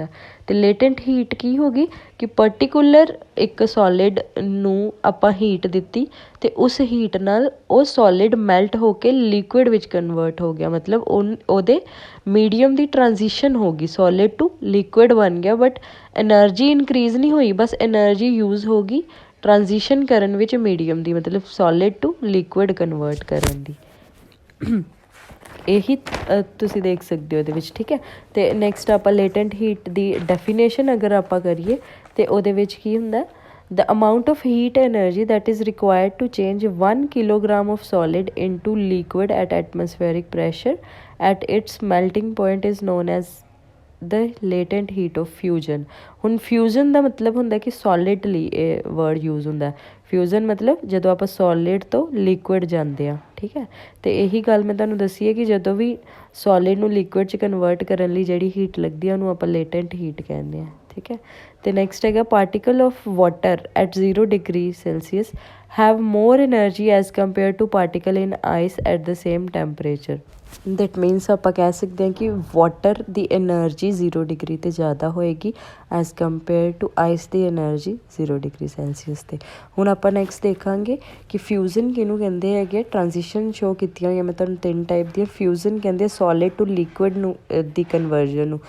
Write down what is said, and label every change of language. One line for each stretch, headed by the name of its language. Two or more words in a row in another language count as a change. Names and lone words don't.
Punjabi: ਅਤੇ
English: latent heat
Punjabi: ਕੀ ਹੋ ਗਈ ਕਿ ਪਰਟੀਕੂਲਰ ਇੱਕ ਸੋਲਿਡ ਨੂੰ ਆਪਾਂ ਹੀਟ ਦਿੱਤੀ ਅਤੇ ਉਸ ਹੀਟ ਨਾਲ ਉਹ
English: solid melt
Punjabi: ਹੋ ਕੇ ਲਿਕੁਇਡ ਵਿੱਚ ਕਨਵਰਟ ਹੋ ਗਿਆ, ਮਤਲਬ ਉਹਦੇ ਮੀਡੀਅਮ ਦੀ ਟਰਾਂਜੀਸ਼ਨ ਹੋ ਗਈ,
English: solid to liquid
Punjabi: ਬਣ ਗਿਆ,
English: but energy increase
Punjabi: ਨਹੀਂ ਹੋਈ, ਬਸ
English: energy use
Punjabi: ਹੋ ਗਈ ਟਰਾਂਜੀਸ਼ਨ ਕਰਨ ਵਿੱਚ ਮੀਡੀਅਮ ਦੀ, ਮਤਲਬ
English: solid to liquid convert
Punjabi: ਕਰਨ ਦੀ। ਇਹੀ ਤੁਸੀਂ ਦੇਖ ਸਕਦੇ ਹੋ ਇਹਦੇ ਵਿੱਚ। ਠੀਕ ਹੈ, ਅਤੇ ਨੈਕਸਟ ਆਪਾਂ
English: latent heat
Punjabi: ਦੀ ਡੈਫੀਨੇਸ਼ਨ ਅਗਰ ਆਪਾਂ ਕਰੀਏ ਅਤੇ ਉਹਦੇ ਵਿੱਚ ਕੀ ਹੁੰਦਾ,
English: the amount of heat energy that is required to change 1 kilogram of solid into liquid at atmospheric pressure at its melting point is known as the latent heat of fusion।
Punjabi: ਹੁਣ ਫਿਊਜ਼ਨ ਦਾ ਮਤਲਬ ਹੁੰਦਾ ਕਿ ਸੋਲਿਡ ਲਈ ਇਹ
English: word use
Punjabi: ਹੁੰਦਾ। ਫਿਊਜ਼ਨ ਮਤਲਬ ਜਦੋਂ ਆਪਾਂ ਸੋਲਿਡ ਤੋਂ ਲਿਕੁਇਡ ਜਾਂਦੇ ਹਾਂ। ਠੀਕ ਹੈ, ਅਤੇ ਇਹੀ ਗੱਲ ਮੈਂ ਤੁਹਾਨੂੰ ਦੱਸੀ ਹੈ ਕਿ ਜਦੋਂ ਵੀ ਸੋਲਿਡ ਨੂੰ ਲਿਕੁਇਡ 'ਚ ਕਨਵਰਟ ਕਰਨ ਲਈ ਜਿਹੜੀ ਹੀਟ ਲੱਗਦੀ ਹੈ ਉਹਨੂੰ ਆਪਾਂ
English: latent heat
Punjabi: ਕਹਿੰਦੇ ਹਾਂ। ਠੀਕ ਹੈ, ਤੇ ਨੈਕਸਟ ਹੈਗਾ
English: particle of water at 0 degree Celsius have more energy as compared to particle in ice at the same temperature. That means
Punjabi: ਆਪਾਂ ਕਹਿ ਸਕਦੇ ਹਾਂ ਕਿ ਵਾਟਰ ਦੀ એનર્ਜੀ 0 ਡਿਗਰੀ 'ਤੇ ਜ਼ਿਆਦਾ ਹੋਏਗੀ
English: as compare to ice
Punjabi: ਦੀ એનર્ਜੀ 0
English: degree Celsius
Punjabi: 'ਤੇ। ਹੁਣ ਆਪਾਂ ਨੈਕਸਟ ਦੇਖਾਂਗੇ ਕਿ ਫਿਊਜ਼ਨ ਕਿਹਨੂੰ ਕਹਿੰਦੇ ਹੈਗੇ।
English: transition show
Punjabi: ਕੀਤੀਆਂ ਹੋਈਆਂ ਮੈਂ ਤੁਹਾਨੂੰ 3 ਟਾਈਪ ਦੀਆਂ। ਫਿਊਜ਼ਨ ਕਹਿੰਦੇ
English: solid to liquid
Punjabi: ਨੂੰ ਦੀ ਕਨਵਰਜਨ ਨੂੰ।